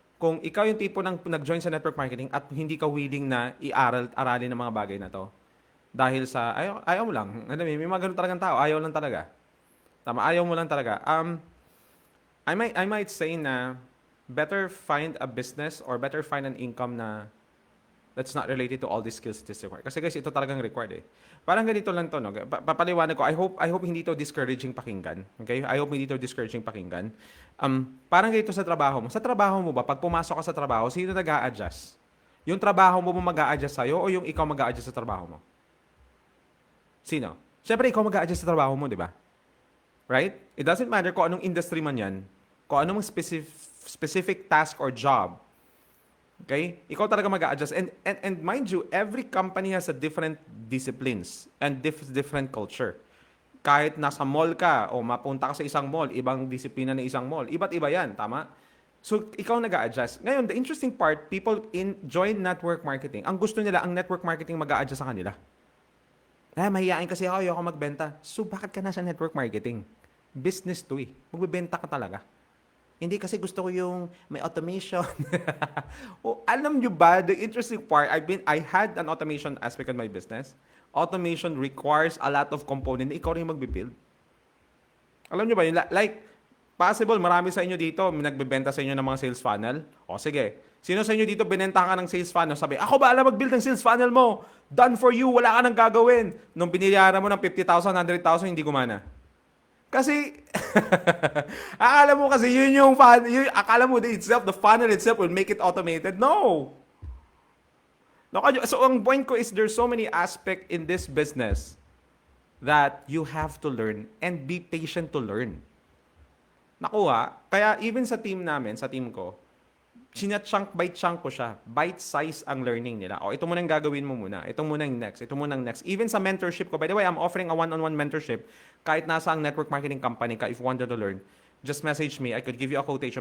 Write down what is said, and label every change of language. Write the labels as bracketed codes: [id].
[tl] kung ikaw yung tipo ng nag-join sa network marketing at hindi ka willing na aralin ng mga bagay na to, dahil sa, ayaw mo lang. Alam mo, may mga ganun talagang tao, ayaw lang talaga. Tama, ayaw mo lang talaga. [en] I might say na better find a business or better find an income na that's not related to all these skills this required. [tl] Kasi guys, ito talagang required eh. Parang ganito lang to, no? Papaliwanag ko, [en] I hope [tl] hindi to discouraging pakinggan. Okay? [en] I hope [tl] hindi to discouraging pakinggan. Parang ganito sa trabaho mo. Sa trabaho mo ba, pag pumasok ka sa trabaho, sino nag-a-adjust? Yung trabaho mo mag-a-adjust sa'yo o yung ikaw mag-a-adjust sa trabaho mo? Sino? Siyempre, ikaw mag-a-adjust sa trabaho mo, di ba? Right? [en] It doesn't matter [tl] kung anong industry man yan, kung anong specific task or job. Okay? Ikaw talaga mag-a-adjust. [en] And mind you, every company has a different disciplines and different culture. [tl] Kahit nasa mall ka o mapunta ka sa isang mall, ibang disiplina ng isang mall. Iba't iba yan, tama? So, ikaw nag-a-adjust. [en] Ngayon, the interesting part, people join network marketing. [tl] Ang gusto nila, ang network marketing mag-a-adjust sa kanila. Mahihain kasi ako, ayoko magbenta. So, bakit ka nasa network marketing? Business to eh. Magbebenta ka talaga. Hindi kasi gusto ko yung may automation. Alam nyo ba, [en] the interesting part, I had an automation aspect in my business. Automation requires a lot of component [tl] na ikaw rin magbibuild. Alam nyo ba, like, possible, marami sa inyo dito, nagbebenta sa inyo ng mga sales funnel. O sige, sino sa inyo dito binenta ka ng sales funnel? Sabi, ako ba alam mag-build ng sales funnel mo? [en] Done for you, [tl] wala ka nang gagawin. Nung biniyaran mo ng 50,000, 100,000, hindi gumana. Kasi, akala mo kasi yun yung funnel, akala mo [en] the funnel itself will make it automated. [tl] No! [en] So, [tl] ang point ko [en] is there's so many aspects in this business that you have to learn and be patient to learn. [tl] Nakuha, kaya even sa team namin, sa team ko, [en] chunk by chunk [tl] ko siya. Bite size ang learning nila. O, ito muna yung gagawin mo muna. Ito muna yung next. Ito muna yung next. [en] Even sa mentorship ko, by the way, I'm offering a one-on-one mentorship. [tl] Kahit nasa ang network marketing company ka, [en] if you wanted to learn, just message me. I could give you a quotation.